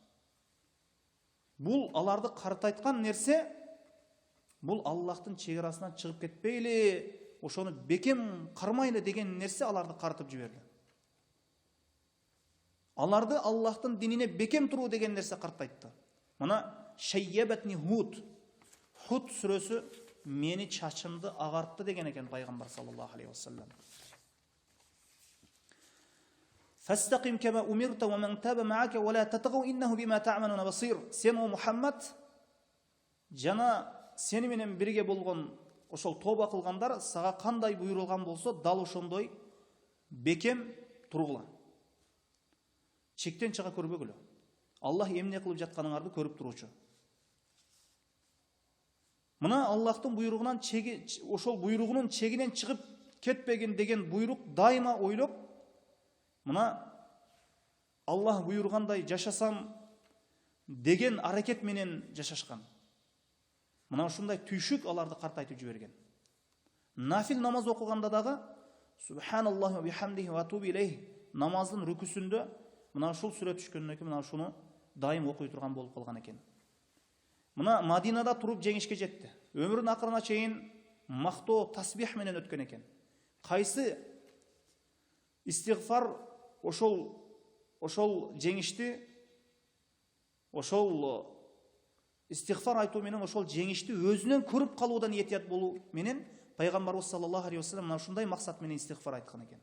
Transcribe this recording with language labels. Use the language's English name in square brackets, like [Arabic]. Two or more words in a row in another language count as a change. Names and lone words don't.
[Kyrgyz] Бул аларды картайткан нерсе, бул Аллахтын чегерасынан чыгып кетпейли, ошону бекем кармайлы деген нерсе аларды картып жиберди. Аларды Аллахтын динине бекем туруу деген нерсе картайтты. Мына [Arabic] شيبتني هود. [Kyrgyz] Худ сүрөсү мени чачымды агартты деген экен пайгамбар [Arabic] صلى الله عليه وسلم. فاستقم كما أمرت ومن تاب معك ولا تطغوا إنه بما تعملون بصير. [Kyrgyz] Сен о Мухаммад, жана сени менен бирге болгон ошол тоба кылгандар сага кандай буйрулган болсо, дал ошондой бекем тургула. Чектен чыга көрбөгүлө. Аллах эмне кылып жатканыңарды көрүп туруучу. Мына Аллахтын буйругунан ошол буйругунун чегинен чыгып кетпеген деген буйрук дайыма ойлоп, мына Аллах буйргандай жашасам деген аракет менен жашашкан. Мына ушундай түйшүк аларды картайтып жиберген. Нафил намаз окуганда дагы [Arabic] سبحان الله وبحمده وأتوب إليه [Kyrgyz] намаздын рүкүсүндө мына ушул сүрө түшкөндөн кийин мына ушуну дайым окуй турган болуп калган экен. Мына Мадинада туруп жеңишке жетти. Өмүрүнүн акырына чейин мактоо, тасбих менен өткөн экен. Кайсы истигфар ошол жеңишти, ошол истигфар айтуу менен ошол жеңишти өзүнөн көрүп калуудан этият болуу менен пайгамбарыбыз [Arabic] صلى الله عليه وسلم [Kyrgyz] мына ушундай максат менен истигфар айткан экен.